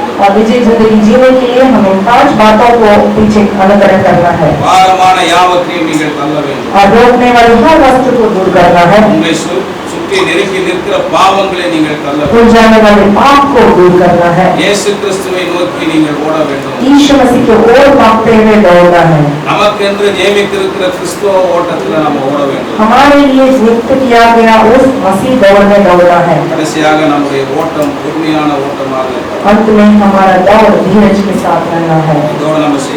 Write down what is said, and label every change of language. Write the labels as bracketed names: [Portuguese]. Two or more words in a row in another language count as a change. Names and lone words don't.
[Hindi] और विजय जिंदगी जीने के लिए हमें 5 बातों को पीछे अनुकरण करना है। [Tamil] பாரமான யாவற்றையும் நீங்கள் தள்ள வேண்டும். [Hindi] और रोकने वाली हर वस्तु को दूर करना है। [Tamil] உங்களை சுற்றி நெருங்கி நிற்கிற பாவங்களை நீங்கள் தள்ள வேண்டும். [Hindi] उड़ जाने वाले पाप को दूर करना है। [Tamil] இயேசு கிறிஸ்துவை நோக்கி நீங்கள் ஓட வேண்டும். [Hindi] यीशु मसीह के ओर भागते हुए दौड़ना है। [Tamil] நமக்கென்று நியமித்திருக்கிற கிறிஸ்துவ ஓட்டத்துல நம்ம ஓட வேண்டும். [Hindi] हमारे लिए नियुक्त किया गया उस मसीह दौड़ में दौड़ना है। [Tamil] கடைசியாக நம்முடைய ஓட்டம் பொறுமையான ஓட்டமாக [Hindi] अंत में हमारा दौड़ धीरज के साथ रहना है। [Tamil] இதோட நம்ம